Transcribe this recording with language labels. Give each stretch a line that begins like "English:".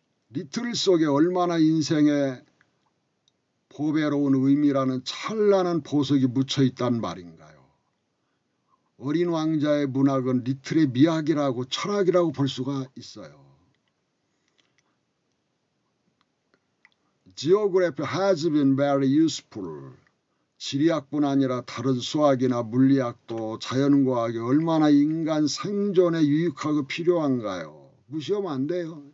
Korean: 리틀 속에 얼마나 인생의 보배로운 의미라는 찬란한 보석이 묻혀있단 말인가요. 어린 왕자의 문학은 리틀의 미학이라고 철학이라고 볼 수가 있어요.
English: Geography has been very useful.
Korean: 지리학뿐 아니라 다른 수학이나 물리학도 자연과학이 얼마나 인간 생존에 유익하고 필요한가요. 무시하면 안 돼요.